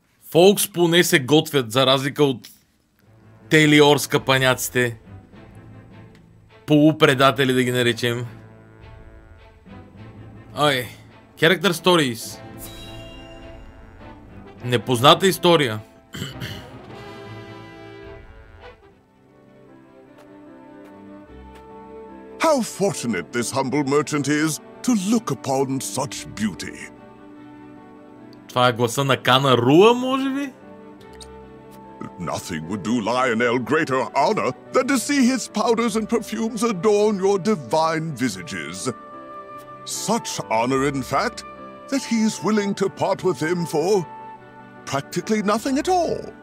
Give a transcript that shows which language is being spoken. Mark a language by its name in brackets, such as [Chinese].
[Bulgarian] Фолкс поне се готвят, за разлика от Телиор скъпаняците. Полупредатели да ги наречем. [English] Ай, Character Stories. [Bulgarian] Непозната история. [English] How fortunate this humble merchant is to look upon such beauty. [Bulgarian] Това е гласа на Кана Руа, може би? [English] Nothing would do Lionel greater honor than to see his powders and perfumes adorn your divine visages. Such honor, in fact, that he is willing to part with them for practically nothing at all.